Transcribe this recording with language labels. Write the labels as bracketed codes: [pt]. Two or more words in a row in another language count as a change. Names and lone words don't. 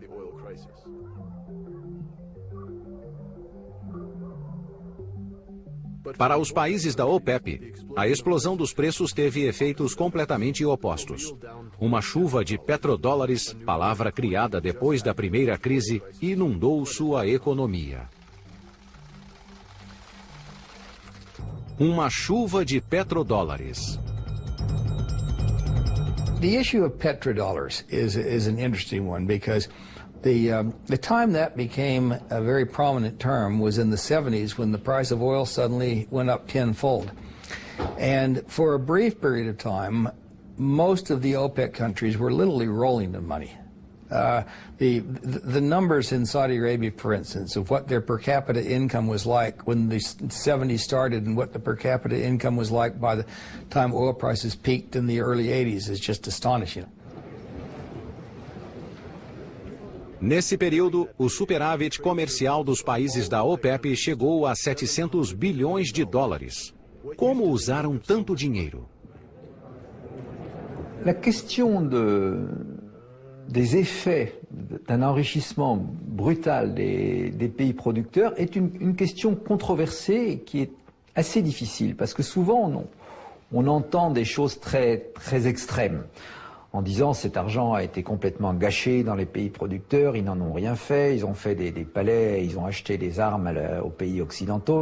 [pt] Para os países da OPEP, a explosão dos preços teve efeitos completamente opostos. Uma chuva de petrodólares, palavra criada depois da primeira crise, inundou sua economia. Uma chuva de petrodólares. [en] The issue of petrodollars is an interesting one because the time that became a very prominent term was in the 70s when the price of oil suddenly went up tenfold. And for a brief period of time, most of the OPEC countries were literally rolling in money. The numbers in Saudi Arabia, for instance, of what their per capita income was like when the 70s started and what the per capita income was like by the time oil prices peaked in the early 80s is just astonishing. [pt] Nesse período, o superávit comercial dos países da OPEP chegou a 700 bilhões de dólares. Como usaram tanto dinheiro? [fr] La question des effets d'un enrichissement brutal des pays producteurs est une question controversée qui est assez difficile parce que souvent on entend des choses très extrêmes en disant cet argent a été complètement gâché dans les pays producteurs, ils n'en ont rien fait, ils ont fait des palais, ils ont acheté des armes aux pays occidentaux.